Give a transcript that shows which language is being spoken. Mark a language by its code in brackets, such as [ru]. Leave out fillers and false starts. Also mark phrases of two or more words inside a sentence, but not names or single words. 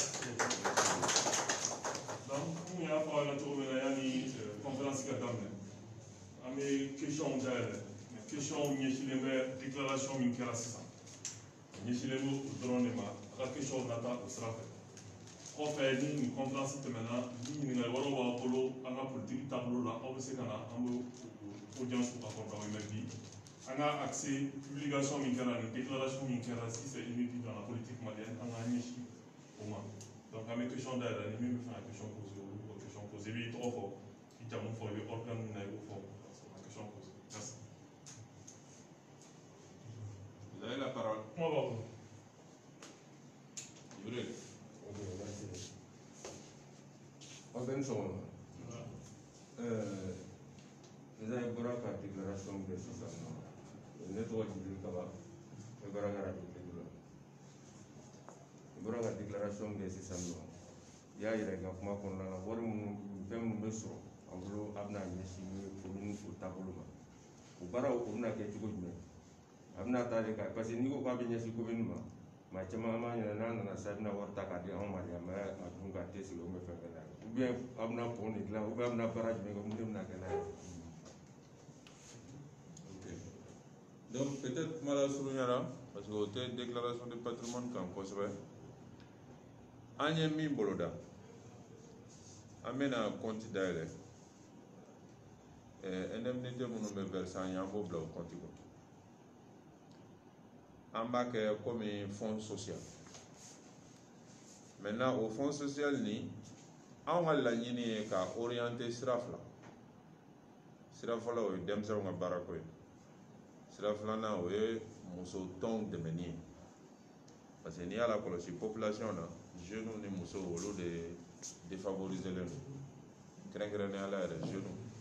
[bm] donc komi y'a fɔ aw ɲɛna cogo min na yanni conférence ka daminɛ an bɛ questionw dayɛlɛ mais questionw ɲɛsinnen bɛ déclaration min kɛra sisan a ɲɛsinnen bɛ o dɔrɔn de ma a ka questionw nata o sira fɛ kɔfɛ ni nin conférence tɛmɛna ni ɲininkali wɛrɛw b'aw bolo an ka politique taabolo la aw bɛ se ka na an bɛ [fr] audience accordé [bm] aw ye mais bi. [fr] On a accès [bm] publication min kɛra ni déclaration min kɛra [fr] si c'est inédit dans la politique malienne [bm] an ka ɲɛsin o ma donc an bɛ question dayɛlɛ ni min bɛ fɛ ka [fr] question poser [bm] olu b'o [fr] question poser [bm] i b'i tɔgɔ fɔ i jamu fɔ i bɛ organe min na i b'o fɔ ka [fr] question poser [bm] merci. [fr] Vous avez la parole. [bm] Kuma b'a bolo. Jibril. [fr] Ok, merci. On vient de savoir. Vous avez [bm] bɔra ka déclaration kɛ sisan nɔ ne tɔgɔ Jibril Kaba n bɛ baara kɛ radio Kédougou la déclaration kɛ sisan nɔ i y'a yira i ka kuma kɔnɔna na wari minnu fɛn minnu bɛ sɔrɔ an bolo a bɛna ɲɛsin commune o taabolo ma o baaraw o bɛna kɛ cogo jumɛn a bɛna taa de ka [fr] parce que [bm] n'i ko k'a bɛ ɲɛsin commune ma maa caman b'a ɲɛna n'a nana sa bɛna wari ta k'a di anw ma de an bɛ a dun k'a tɛ sigi o bɛ fɛn fɛn na ou bien a bɛna pont de dilan ou bien a bɛna baara jumɛn kɛ mun de bɛna kɛ n'a ye. [fr] Donc peut-être [bm] kuma la surunyara [fr] parce que [bm] o tɛ [fr] déclaration de patrimoine [bm] kan kosɛbɛ an ye min boloda an bɛna compte dayɛlɛ indemnité minnu bɛ verser an ye an b'o bila o compte kɔnɔ an b'a kɛ [fr] comme fonds social [bm] maintenant o [fr] fonds social [bm] ni anw ka laɲini ye ka orienter sira fila sira fɔlɔ o ye denmisɛnw ka baarako ye sira filanan o ye muso tɔnw dɛmɛni ye [fr] parce que [bm] n'i y'a lakɔlɔsi population na jeunes ni musow olu de défavorisés len don kɛrɛnkɛrɛnnenya la yɛrɛ jeunes